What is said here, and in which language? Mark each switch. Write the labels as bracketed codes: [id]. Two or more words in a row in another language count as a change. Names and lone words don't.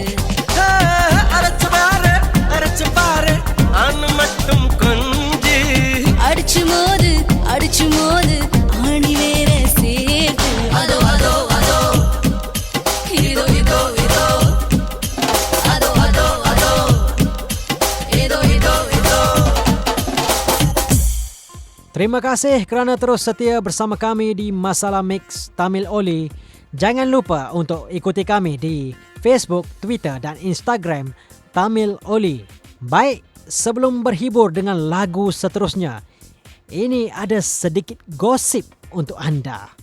[ta] அரைச்சு பாரு ஆணு மட்டும் கொஞ்சி அடிச்சு மோது ஆணி வேற சேர்த்து அதோ அதோ அதோ இதோ இதோ இதோ அதோ அதோ அதோ இதோ இதோ இதோ. [ms] Terima kasih kerana terus setia bersama kami di Masalah Mix Tamil Oli. Jangan lupa untuk ikuti kami di Facebook, Twitter dan Instagram Tamil Oli. Baik, sebelum berhibur dengan lagu seterusnya, ini ada sedikit gosip untuk anda.